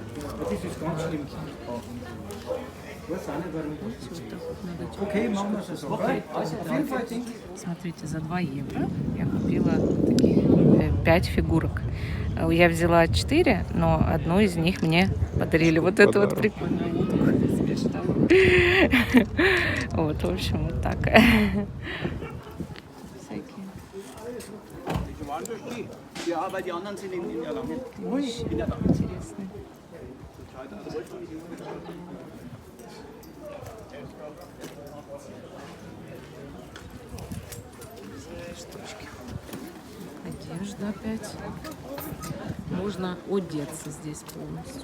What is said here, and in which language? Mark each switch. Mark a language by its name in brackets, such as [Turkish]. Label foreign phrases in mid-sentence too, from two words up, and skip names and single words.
[Russian] Смотрите, за 2 евро я купила такие 5 фигурок. Я взяла 4, но одну из них мне подарили. Вот эту вот прикольную утку. Вот, в общем, вот так. Всякие. [German] Ja, weil die anderen sind in Erlangen. [Russian] Интересные. Штучки. Одежда опять. Можно одеться здесь полностью.